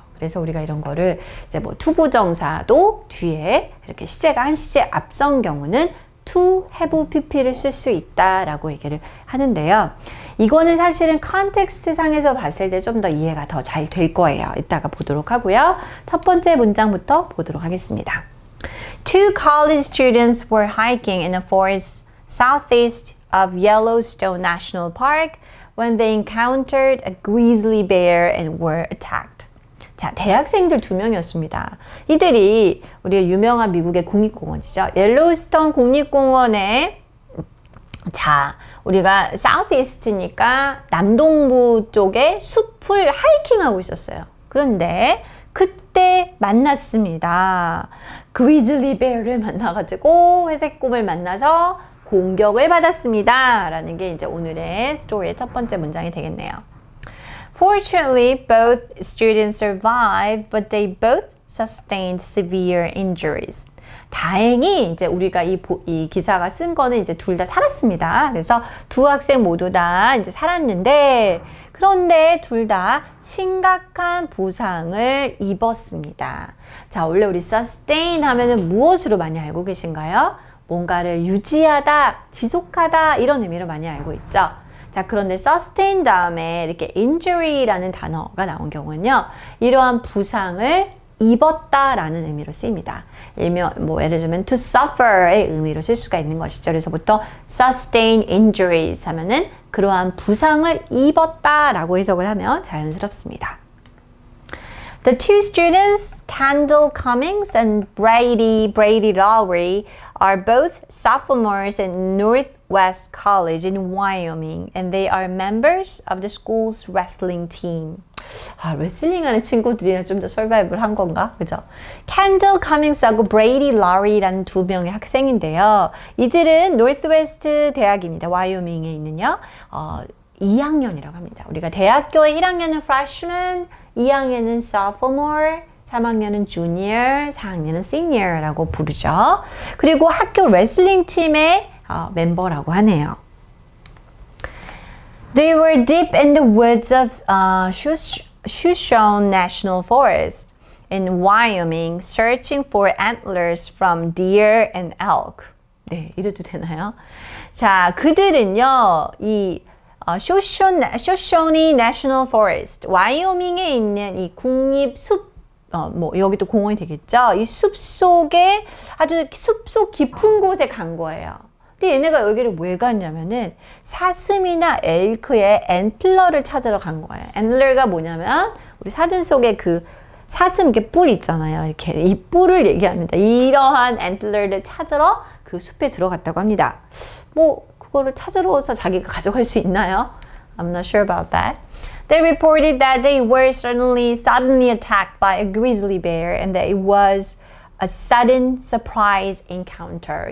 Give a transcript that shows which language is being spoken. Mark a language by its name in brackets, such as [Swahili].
[Korean] 그래서 우리가 이런 거를 이제 투부정사도 뒤에 이렇게 시제가 한 시제 앞선 경우는 to have pp를 쓸 수 있다라고 얘기를 하는데요. 이거는 사실은 컨텍스트 상에서 봤을 때 좀 더 이해가 더 잘 될 거예요. 이따가 보도록 하고요. 첫 번째 문장부터 보도록 하겠습니다. [English] Two college students were hiking in a forest southeast of Yellowstone National Park when they encountered a grizzly bear and were attacked. [Korean] 자, 대학생들 2명이었습니다. 이들이 우리의 유명한 미국의 국립공원이죠. 옐로우스톤 국립공원에 우리가 사우스이스트니까 남동부 쪽에 숲을 하이킹하고 있었어요. 그런데 그때 만났습니다. 그리즐리 베어를 만나가지고 회색곰을 만나서 공격을 받았습니다. 라는 게 이제 오늘의 스토리의 첫 번째 문장이 되겠네요. [English] Fortunately, both students survived, but they both sustained severe injuries. [Korean] 다행히 이제 우리가 이 기사가 쓴 거는 이제 둘 다 살았습니다. 그래서 두 학생 모두 다 이제 살았는데, 그런데 둘 다 심각한 부상을 입었습니다. 자, 원래 우리 sustain 하면은 무엇으로 많이 알고 계신가요? 뭔가를 유지하다, 지속하다 이런 의미로 많이 알고 있죠. 자, 그런데 sustain 다음에 이렇게 injury라는 단어가 나온 경우는요, 이러한 부상을 입었다라는 의미로 쓰입니다. 예를 들면 to suffer의 의미로 쓸 수가 있는 것이죠. 그래서 보통 sustain injuries 하면은 그러한 부상을 입었다라고 해석을 하면 자연스럽습니다. [English] The two students, Kendall Cummings and Brady Lowry, are both sophomores at Northwest College in Wyoming, and they are members of the school's wrestling team. [Korean] 레슬링하는 친구들이랑 좀 더 설바이벌 한 건가? 그죠? Kendall Cummings하고 Brady Lowry라는 2명의 학생인데요. 이들은 노스웨스트 대학입니다. 와이오밍에 있는요. 2학년이라고 합니다. 우리가 대학교의 1학년은 freshman, 2학년은 sophomore, 3학년은 junior, 4학년은 senior라고 부르죠. 그리고 학교 레슬링 팀의 멤버라고 하네요. [English] They were deep in the woods of Shoshone National Forest in Wyoming, searching for antlers from deer and elk. [Korean] 네, 이래도 되나요? 자, 그들은요, 이 쇼쇼니 내셔널 포레스트, 와이오밍에 있는 이 국립숲, 여기도 공원이 되겠죠? 이 숲속에 아주 숲속 깊은 곳에 간 거예요. 근데 얘네가 여기를 왜 갔냐면은 사슴이나 엘크의 앤틀러를 찾으러 간 거예요. 앤틀러가 뭐냐면 우리 사진 속에 그 사슴 이렇게 뿔 있잖아요. 이렇게 이 뿔을 얘기합니다. 이러한 앤틀러를 찾으러 그 숲에 들어갔다고 합니다. 그거를 찾으러 와서 자기가 가져갈 수 있나요? [English] I'm not sure about that. They reported that they were suddenly attacked by a grizzly bear and that it was a sudden surprise encounter.